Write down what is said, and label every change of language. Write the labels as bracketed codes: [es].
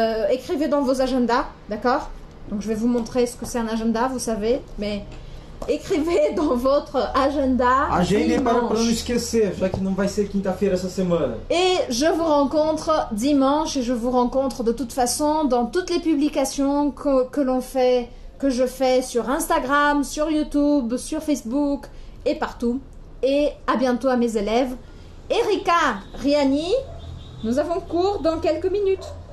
[fr] Écrivez dans vos agendas, d'accord? Donc je vais vous montrer ce que c'est un agenda, vous savez, mais écrevez dans votre agenda. [pt] Agendem para não esquecer, já que não vai ser quinta-feira essa semana. [fr] Et je vous rencontre dimanche et je vous rencontre de toute façon dans toutes les publications que l'on fait que je fais sur Instagram, sur YouTube, sur Facebook et partout. Et à bientôt à mes élèves. Erika, Riani, nous avons cours dans quelques minutes.